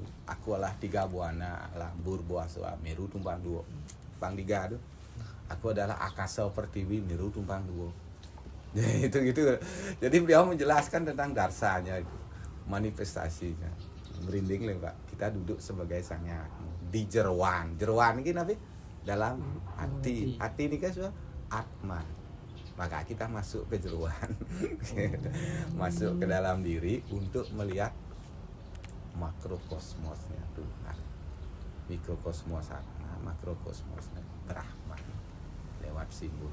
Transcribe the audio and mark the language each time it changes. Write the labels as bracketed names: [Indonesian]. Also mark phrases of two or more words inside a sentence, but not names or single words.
[Indonesian] Aku adalah 3 buana, Lambur, Boaswa, Meru, Tumpang Duo. Tumpang 3 tuh. Aku adalah Akasa Pertiwi, Meru, Tumpang Duo. Itu gitu. Jadi beliau menjelaskan tentang darsanya itu, manifestasinya. Merinding lah Pak. Kita duduk sebagai Sang Hyang di jeroan. Jeroan ini apa? Dalam hati. Hati ini kan sudah atma. Maka kita masuk ke jeruan, masuk ke dalam diri untuk melihat makrokosmosnya Tuhan, mikrokosmos makrokosmosnya Brahman lewat simbol.